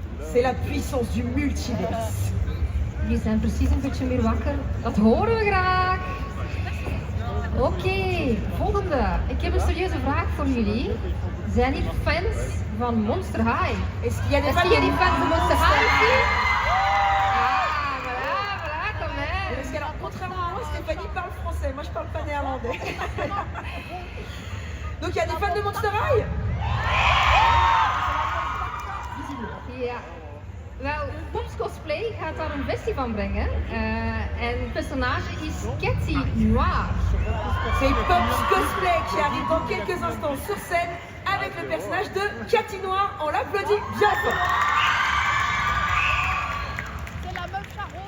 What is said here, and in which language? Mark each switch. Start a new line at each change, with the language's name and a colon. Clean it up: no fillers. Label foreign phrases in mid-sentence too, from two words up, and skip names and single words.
French: C'est la puissance du multiverse.
Dutch: Jullie zijn precies een beetje meer wakker. Dat horen we graag. Oké, volgende. Ik heb een serieuze vraag voor jullie. Zijn hier fans van Monster High?
French: Est-ce qu'il y a des fans de Monster High ici? Ah, voilà, quand même. Parce que alors, contrairement à moi, Stéphanie parle français. Moi, je parle pas néerlandais. Donc, il y a des fans de Monster High?
Dutch: Ja. Wel, Pops Cosplay gaat daar een versie van brengen. En het personage is Cathy Noir.
French: C'est Pops Cosplay qui arrive dans quelques instants sur scène avec le personnage de Cathy Noir. On l'applaudit bien fort. C'est la meuf charose.